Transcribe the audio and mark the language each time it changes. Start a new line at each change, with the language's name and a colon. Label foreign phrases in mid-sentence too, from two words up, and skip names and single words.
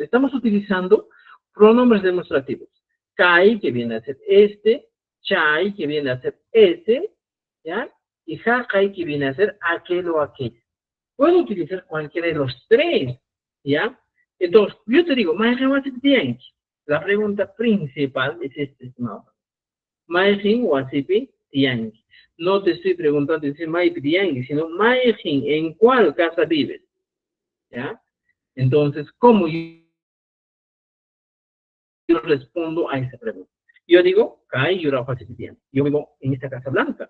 Spanish: Estamos utilizando pronombres demostrativos. Kai, que viene a ser este, chai, que viene a ser ese, ¿ya? Y hakai, que viene a ser aquel o aquel. Puedo utilizar cualquiera de los tres, ¿ya? Entonces, yo te digo, la pregunta principal es esta, estimado.
Quechua: Maijin wasipi tiangi.
Spanish: No te estoy preguntando si
Quechua: Maipi tiangi,
Spanish: sino Maijin, ¿en cuál casa vives? ¿Ya? Entonces, ¿cómo yo respondo a esa pregunta? Yo digo,
Quechua: Kai Yurafasipitian.
Spanish: Yo vivo en esta casa blanca.